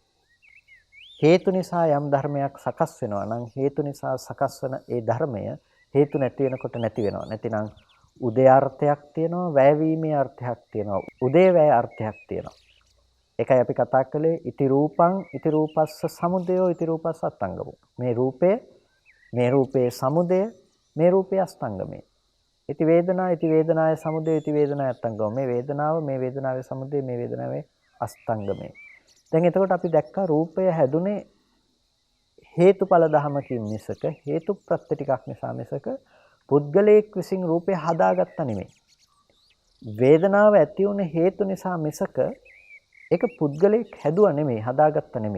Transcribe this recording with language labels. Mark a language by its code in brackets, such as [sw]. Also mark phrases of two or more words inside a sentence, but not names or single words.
[si] හේතු නිසා යම් ධර්මයක් සකස් වෙනවා නම් හේතු නිසා සකස් වන ඒ ධර්මය හේතු නැති වෙනකොට නැති වෙනවා. නැතිනම් උදේ අර්ථයක් තියෙනවා, වැයවීමේ අර්ථයක් තියෙනවා. උදේ වැය අර්ථයක් තියෙනවා. ඒකයි අපි කතා කළේ [pi] ඉති රූපං ඉති රූපස්ස සමුදයෝ ඉති රූපස්ස අස්තංගමෝ. [si] මේ රූපයේ සමුදය, මේ රූපයේ අස්තංගමය. [pi] ඉති වේදනා ඉති වේදනාය සමුදය ඉති වේදනාය අස්තංගමෝ. [si] මේ වේදනාවේ සමුදය, මේ වේදනාවේ අස්තංගමය. දැන් එතකොට අපි දැක්කා රූපය හැදුනේ හේතුඵල ධමකින් මිසක හේතු ප්‍රත්‍ය ටිකක් නිසා මිසක පුද්ගලයෙක් විසින් රූපය හදාගත්ත නෙමෙයි. වේදනාව ඇති වුනේ හේතු නිසා මිසක ඒක පුද්ගලයෙක් හැදුවා නෙමෙයි, හදාගත්ත නෙමෙයි.